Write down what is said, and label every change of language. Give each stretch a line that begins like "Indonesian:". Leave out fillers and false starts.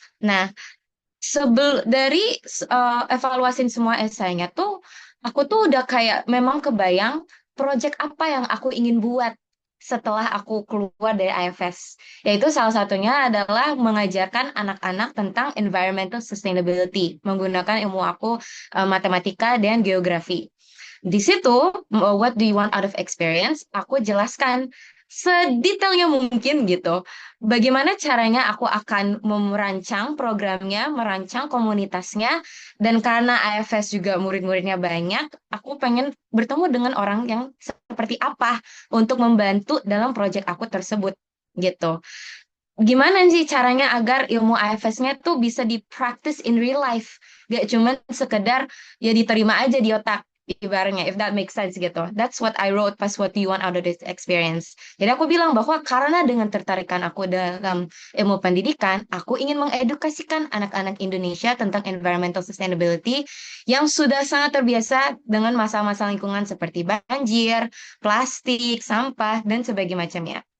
Indonesian: Nah, dari evaluasin semua esainya tuh, aku tuh udah kayak memang kebayang project apa yang aku ingin buat setelah aku keluar dari IFS. Yaitu salah satunya adalah mengajarkan anak-anak tentang environmental sustainability menggunakan ilmu aku matematika dan geografi. Di situ,
English: what do you want out of experience?
Indonesian: Aku jelaskan sedetailnya mungkin gitu. Bagaimana caranya aku akan merancang programnya, merancang komunitasnya, dan karena AFS juga murid-muridnya banyak, aku pengen bertemu dengan orang yang seperti apa untuk membantu dalam proyek aku tersebut gitu. Gimana sih caranya agar ilmu AFS-nya tuh bisa di-practice
English: in real life?
Indonesian: Gak cuman sekedar ya diterima aja di otak, ibaratnya,
English: if that makes sense
Indonesian: gitu.
English: That's what I wrote
Indonesian: pas
English: what you want out of this experience.
Indonesian: Jadi aku bilang bahwa karena dengan tertarikan aku dalam ilmu pendidikan, aku ingin mengedukasikan anak-anak Indonesia tentang environmental sustainability yang sudah sangat terbiasa dengan masalah-masalah lingkungan seperti banjir, plastik, sampah, dan sebagainya macamnya.